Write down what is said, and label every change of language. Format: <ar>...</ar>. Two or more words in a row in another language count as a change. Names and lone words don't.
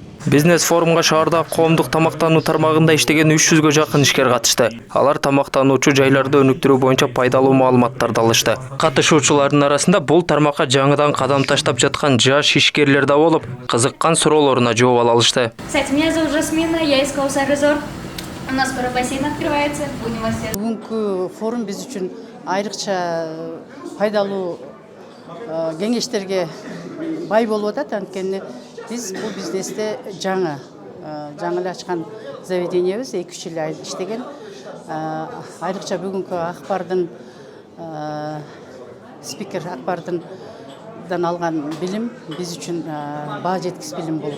<ky>Бизнес форумга шаарда коомдук тамактануу тармагында иштеген 300гө жакын ишкер катышты. Алар тамактануучу жайларды өнүктүрүү боюнча пайдалуу маалыматтарды алышты. Катышуучулардын арасында бул тармакка жаңыдан кадам таштап жаткан жаш ишкерлер да болуп, кызыккан суроолоруна жооп ала алышты.</ky> <ru>Кстати, меня зовут Жасмина, я из Каусар Резорт. У нас скоро бассейн открывается, будем вас всех.</ru> <ky>Бүгүнкү форум биз үчүн айрыкча пайдалуу кеңештерге бай болуп атат, анткени биз бул бизнесте жаңы эле ачкан заведениябыз, 2-3 жыл иштеген. Айрыкча бүгүнкү акбардын спикер акбардан алган билим биз үчүн баа жеткис билим болуп.</ky>